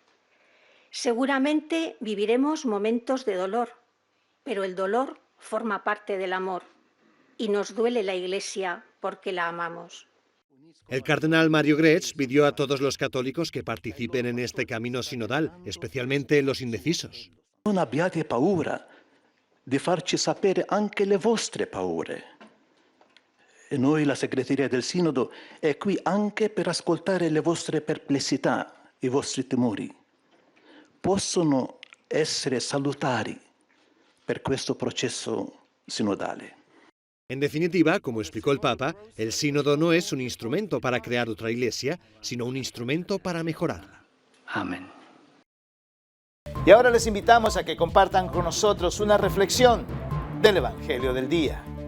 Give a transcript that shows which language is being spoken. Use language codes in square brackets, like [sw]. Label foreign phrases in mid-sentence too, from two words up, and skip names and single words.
[es] Seguramente viviremos momentos de dolor, pero el dolor forma parte del amor y nos duele la Iglesia porque la amamos. El cardenal Mario Grech pidió a todos los católicos que participen en este camino sinodal, especialmente los indecisos. [it] Non abbiate paura di farci sapere anche le vostre paure. E noi, la segreteria del Sinodo, è qui anche per ascoltare le vostre perplessità, i vostri timori. Possono essere salutari per questo processo sinodale. [es] En definitiva, como explicó el Papa, el sínodo no es un instrumento para crear otra iglesia, sino un instrumento para mejorarla. Amén. Y ahora les invitamos a que compartan con nosotros una reflexión del Evangelio del día.